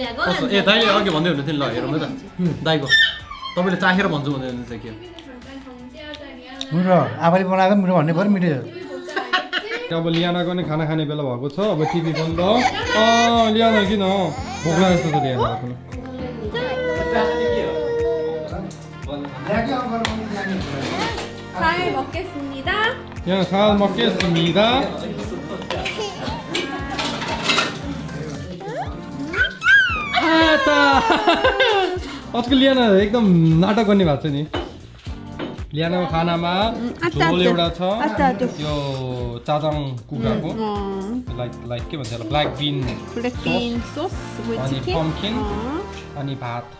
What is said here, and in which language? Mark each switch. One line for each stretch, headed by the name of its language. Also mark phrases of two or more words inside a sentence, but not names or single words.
Nepali: कस्तो ए दाइले अघि भन्दै हुनुहुन्थ्यो नि ल हेरौँ है त दाइको तपाईँले चाखेर भन्छु भन्दै हुनुहुन्छ के मिठो आफैले बनाएको मिठो भन्ने पऱ्यो मिठो अब लियानाको नि खाना खाने बेला भएको छ अब टिभी बन्द लियाना किन भोक लागेको छ त लियानाको पनि
Korean: 잘 먹겠습니다
Nepali: यहाँ
Korean: 잘 먹겠습니다
Nepali: आजकल लियाना एकदम नाटक गर्ने भएको छ नि लियानाको खानामा झोल एउटा छ यो चाजाङ कुकाको लाइक के भन्छ
English: black bean black bean sauce with
Nepali: अनि chicken पम्किन अनि भात